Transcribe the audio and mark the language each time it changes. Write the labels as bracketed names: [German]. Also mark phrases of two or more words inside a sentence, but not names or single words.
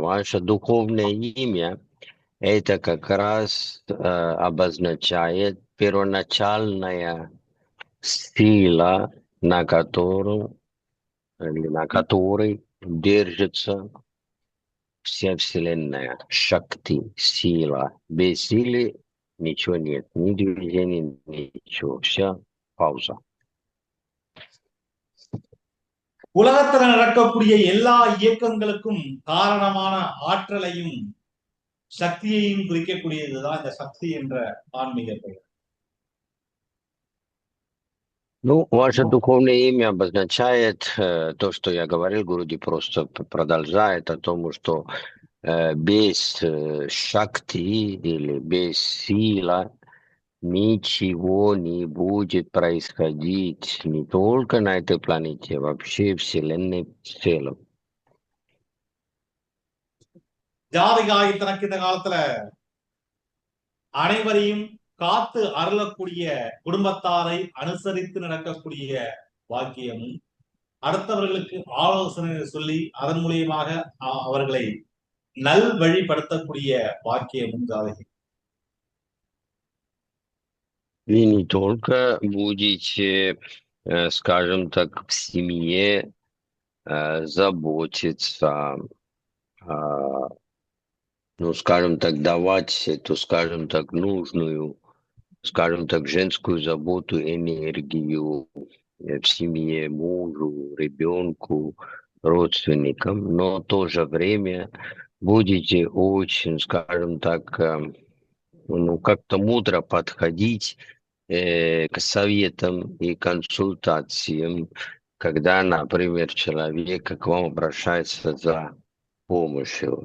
[Russian] Ваше духовное имя это как раз обозначает первоначальная сила, на которую или на которой держится вся Вселенная. Шакти, сила. Без силы ничего нет, ни движения, ничего. Вся пауза. [Tamil] உலகத்துல நடக்கக்கூடிய எல்லா இயக்கங்களுக்கும் காரணமான ஆற்றலையும் சக்தியையும் குறிக்கக்கூடியதுதான் இந்த சக்தி என்ற ஆன்மீக பெயர். [Russian] Ну, ваше духовное имя обозначает то, что я говорил, Гуруди просто продолжает о том, что без шакти или без сила ничего не будет происходить не только на этой планете, а вообще Вселенной в целом. [Tamil] ஜாதிகாய் தனக்கு இந்த காலத்துல அனைவரையும் காத்து அருளக்கூடிய குடும்பத்தாரை அனுசரித்து நடக்கக்கூடிய வாக்கியமும், அடுத்தவர்களுக்கு ஆலோசனை சொல்லி அதன் மூலியமாக அவர்களை நல்வழிப்படுத்தக்கூடிய வாக்கியமும் ஜாதகி. [Russian] Вы не только будете, скажем так, в семье заботиться, ну, скажем так, давать эту, скажем так, нужную, скажем так, женскую заботу, энергию в семье, мужу, ребенку, родственникам, но в то же время будете очень, скажем так, ну, как-то мудро подходить к советам и консультациям, когда, например, человек к вам обращается за помощью.